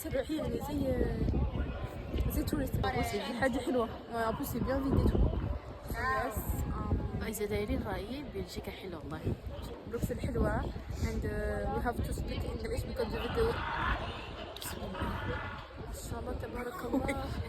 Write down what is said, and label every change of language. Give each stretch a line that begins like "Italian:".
Arabic: يعني زي تورست بصي حاجة حلوة
French: en plus c'est bien vide et tout yes
Arabic: إذا دايرين رأيي بلجيكا حلوة والله بروكسل حلوة
English: and we have to speak English because the video
Arabic: ما شاء الله تبارك الله